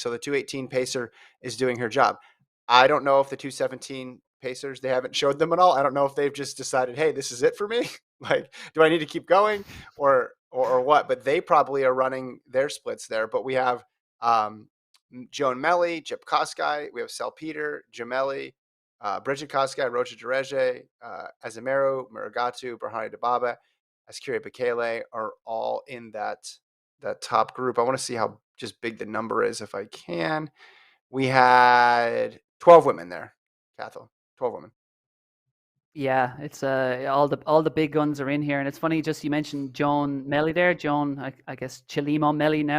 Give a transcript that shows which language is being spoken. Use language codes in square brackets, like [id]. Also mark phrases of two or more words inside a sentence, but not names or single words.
[en] So the 2:18 pacer is doing her job. I don't know if the 2:17 pacers, they haven't showed them at all. I don't know if they've just decided, hey, this is it for me. Like, do I need to keep going or what? But they probably are running their splits there. But we have um, Joan Melly, Jip Koskai, we have Salpeter, Jameli, Bridget Koskai, Rocha Dereje, Azamero, Murugatu, Berhani Dababa, Askiri Bekele are all in that top group. I want to see how just big the number is if I can. We had 12 women there, Cathal. 12 women. Yeah, it's all the big guns are in here, and it's funny. Just you mentioned Joan Melly there. Joan, I guess Chilimo Melly now.